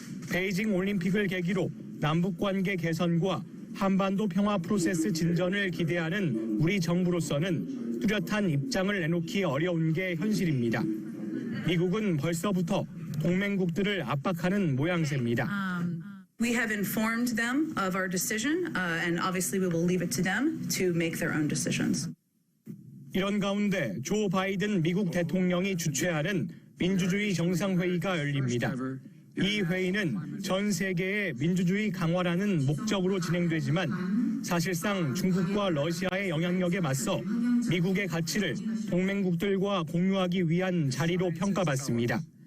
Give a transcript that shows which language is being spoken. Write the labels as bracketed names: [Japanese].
[Korean] 베이징 올림픽을 계기로 남북관계 개선과 한반도 평화 프로세스 진전을 기대하는 우리 정부로서는 뚜렷한 입장을 내놓기 어려운 게 현실입니다. 미국은 벌써부터 동맹국들을 압박하는 모양새입니다. [English] We have informed them of our decision, and obviously we will leave it to them to make their own decisions. [Korean] 이런 가운데 조 바이든 미국 대통령이 주최하는 민주주의 정상회의가 열립니다. 이 회의는 전 세계의 민주주의 강화라는 목적으로 진행되지만 사실상 중국과 러시아의 영향력에 맞서 미국의 가치를 동맹국들과 공유하기 위한 자리로 평가받습니다.